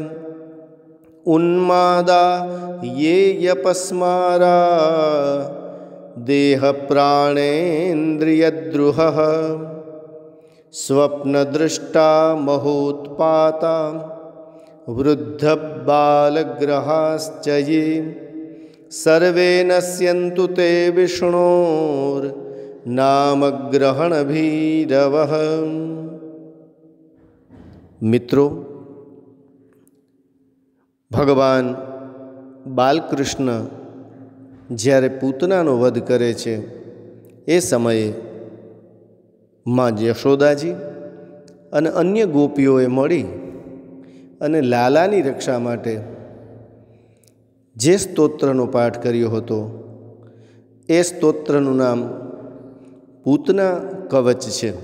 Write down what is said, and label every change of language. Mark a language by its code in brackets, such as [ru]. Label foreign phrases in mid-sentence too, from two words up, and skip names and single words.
[sa] उन्मादा ये यपस्मारा देहप्राणेन्द्रियद्रुहः स्वप्नदृष्टा महोत्पाता वृद्धबालग्रहाश्च ये सर्वे नश्यन्तु ते विष्णोर्नामग्रहणभीरवः। [gu] મિત્રો, ભગવાન બાલકૃષ્ણ જ્યારે પૂતનાનો વધ કરે છે એ સમયે માં યશોદાજી અને અન્ય ગોપીઓએ મળી અને લાલાની રક્ષા માટે જે સ્તોત્રનો પાઠ કર્યો હતો એ સ્તોત્રનું નામ પૂતના કવચ છે।